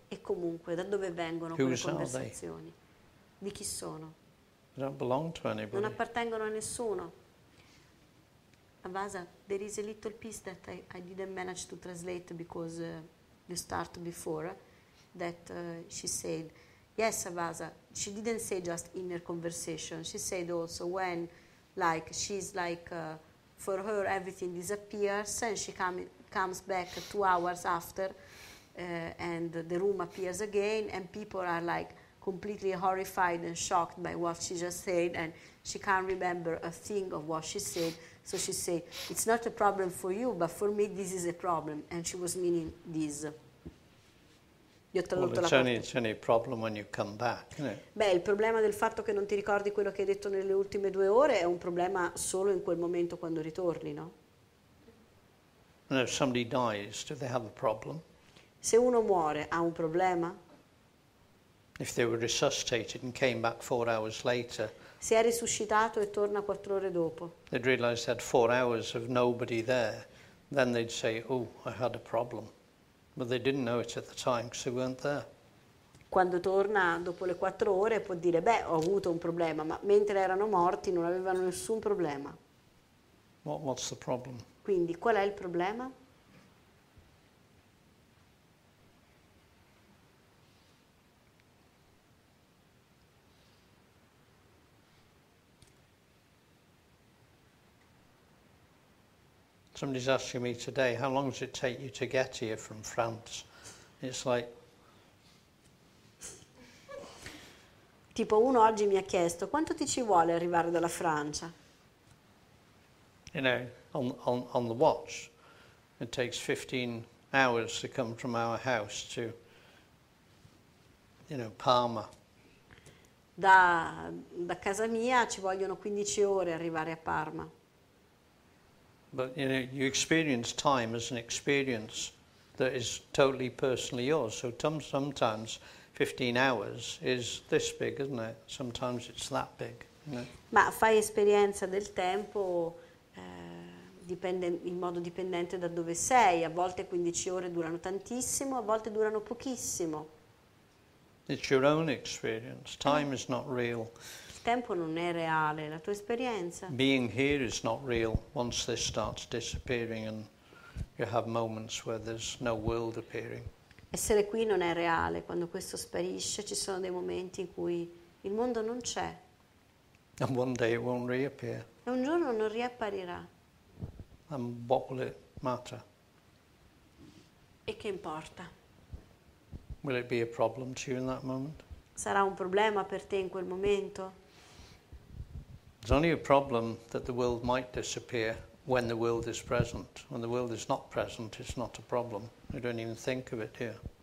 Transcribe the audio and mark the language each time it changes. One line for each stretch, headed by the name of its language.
Italian: E comunque, da dove vengono quelle
English: Whose are they?
Italian: conversazioni? Di chi sono?
English: They don't belong to
Italian: Non
English: anybody.
Italian: appartengono a nessuno.
English: Avasa, there is a little piece that I didn't manage to translate because you start before, that she said, yes, Avasa, she didn't say just inner conversation, she said also when like she's like, for her everything disappears and she comes back 2 hours after and the room appears again and people are like completely horrified and shocked by what she just said and she can't remember a thing of what she said. So she said, it's not a problem for you, but for me this is a problem. And she was meaning this. Well, it's only a problem when you come back, isn't it?
Italian: Beh, il problema del fatto che non ti ricordi quello che hai detto nelle ultime 2 ore è un problema solo in quel momento quando ritorni, no?
English: And if somebody dies, do they have a problem?
Italian: Se uno muore, ha un problema?
English: If they were resuscitated and came back 4 hours later,
Italian: se è risuscitato e torna 4 ore dopo,
English: they'd realize they had 4 hours of nobody there, then they'd say, oh, I had a problem. But they didn't know it at the time because they weren't there.
Italian: Quando torna dopo le 4 ore può dire, beh, ho avuto un problema, ma mentre erano morti non avevano nessun problema.
English: What's the problem?
Italian: Quindi qual è il problema?
English: Somebody's asking me today, how long does it take you to get here from France? It's like...
Italian: Tipo uno oggi mi ha chiesto, quanto ti ci vuole arrivare dalla Francia?
English: You know, on the watch, it takes 15 hours to come from our house to, you know, Parma.
Italian: Da casa mia ci vogliono 15 ore arrivare a Parma.
English: But you know, you experience time as an experience that is totally personally yours. So sometimes 15 hours is this big, isn't it? Sometimes it's that big. You know?
Italian: Ma fai esperienza del tempo in modo dipendente da dove sei. A volte 15 ore durano tantissimo, a volte durano pochissimo.
English: It's your own experience. Time is not real.
Italian: Il tempo non è reale, la tua esperienza.
English: Being here is not real once this starts disappearing and you have moments where there's no world appearing.
Italian: Essere qui non è reale, quando questo sparisce ci sono dei momenti in cui il mondo non c'è.
English: And one day it won't reappear.
Italian: E un giorno non riapparirà.
English: And what will it matter?
Italian: E che importa?
English: Will it be a problem to you in that moment?
Italian: Sarà un problema per te in quel momento?
English: It's only a problem that the world might disappear when the world is present. When the world is not present, it's not a problem. You don't even think of it here.